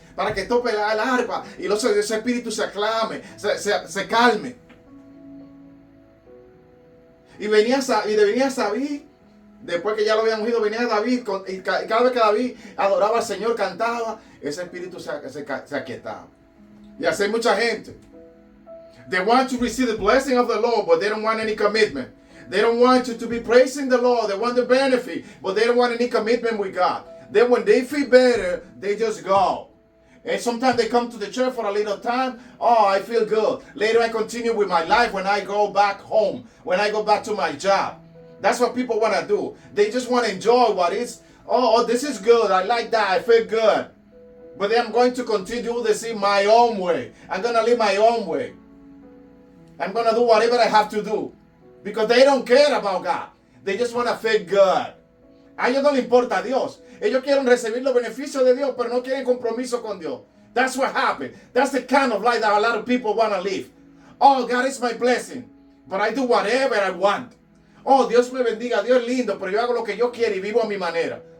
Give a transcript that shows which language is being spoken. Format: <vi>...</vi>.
<es>Para que toque el arpa. Y ese espíritu se aclame, se calme. Y venía David. Después que ya lo habían ungido, venía David. Y cada vez que David adoraba al Señor, cantaba, ese espíritu se aquietaba. Y así hay mucha gente.</es> <en>They want to receive the blessing of the Lord, but they don't want any commitment. They don't want you to be praising the Lord. They want the benefit, but they don't want any commitment with God. Then when they feel better, they just go. And sometimes they come to the church for a little time. Oh, I feel good. Later I continue with my life when I go back home, when I go back to my job. That's what people want to do. They just want to enjoy what is. Oh, this is good. I like that. I feel good. But then I'm going to continue this in my own way. I'm going to live my own way. I'm going to do whatever I have to do. Because they don't care about God. They just want to feel good.</en> <es>A ellos no le importa a Dios. Ellos quieren recibir los beneficios de Dios, pero no quieren compromiso con Dios.</es> <en>That's what happened. That's the kind of life that a lot of people want to live. Oh, God is my blessing. But I do whatever I want.</en> <es>Oh, Dios me bendiga. Dios es lindo, pero yo hago lo que yo quiero y vivo a mi manera.</es>